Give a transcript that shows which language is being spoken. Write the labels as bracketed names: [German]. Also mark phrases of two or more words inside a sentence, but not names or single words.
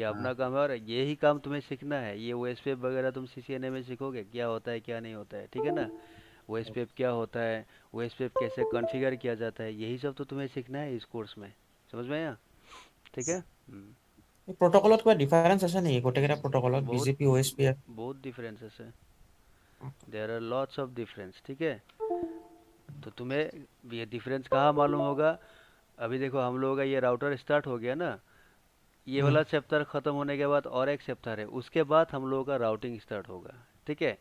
[Hindi] हाँ अपना काम है और यही काम तुम्हें सीखना है। ये OSPF वगैरह तुम CCNA में सीखोगे क्या होता है क्या नहीं होता है, ठीक है ना। OSPF क्या होता है, OSPF कैसे कॉन्फ़िगर किया जाता है, यही सब तो तुम्हें सीखना है इस कोर्स में। समझ में आया? ठीक है। [Assamese] प्रोटोकॉলত কিবা ডিফাৰেন্স আছে নেকি গোটেইকেইটা প্रोटोकॉলত [Hindi] बहुत BGP OSPF? बहुत डिफरेंसेस है, [English] there are lots of difference, [Hindi] ठीक है। तो तुम्हें ये डिफरेंस कहाँ मालूम होगा, अभी देखो हम लोगों का ये राउटर स्टार्ट हो गया ना, ये वाला चैप्टर ख़त्म होने के बाद और एक चैप्टर है, उसके बाद हम लोगों का राउटिंग स्टार्ट होगा, ठीक है।